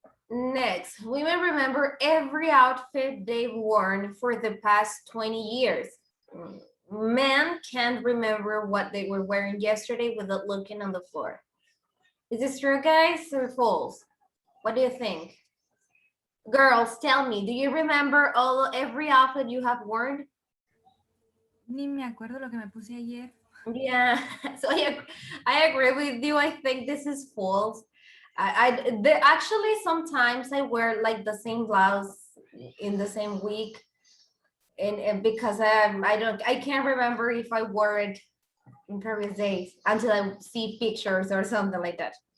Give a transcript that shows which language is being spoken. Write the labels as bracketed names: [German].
[English] Next, women remember every outfit they've worn for the past 20 years. Men can't remember what they were wearing yesterday without looking on the floor. Is this true, guys, or false? What do you think? Girls, tell me, do you remember every outfit you have worn? [Spanish] Ni me acuerdo lo que me puse ayer. [English] Yeah, so I agree with you. I think this is false. Actually, sometimes I wear like the same blouse in the same week, and because I can't remember if I wore it in previous days until I see pictures or something like that.